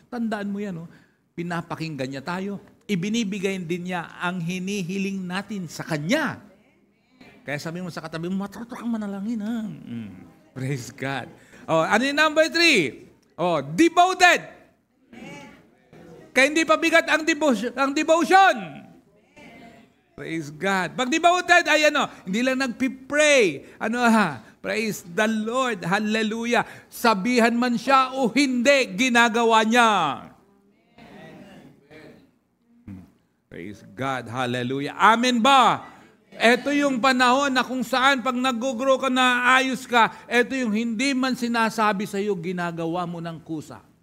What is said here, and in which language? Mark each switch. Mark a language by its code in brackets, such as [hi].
[tl] Tandaan mo yan, pinapakinggan niya tayo. Ibinibigay din niya ang hinihiling natin sa Kanya. Kaya sabi mo sa katabi mo, matuto kang manalangin. [en] Praise God. [tl] Ano yung number 3? Devoted. Kaya hindi pa bigat ang devotion. [en] Praise God. [tl] Pag devoted ay hindi lang nagpipray. [en] Praise the Lord. Hallelujah. [tl] Sabihan man siya o hindi, ginagawa niya. [en] Praise God. Hallelujah. [tl] Amen ba? Ito yung panahon na kung saan pag nag-grow ka na ayos ka, ito yung hindi man sinasabi sa iyo, ginagawa mo ng kusa.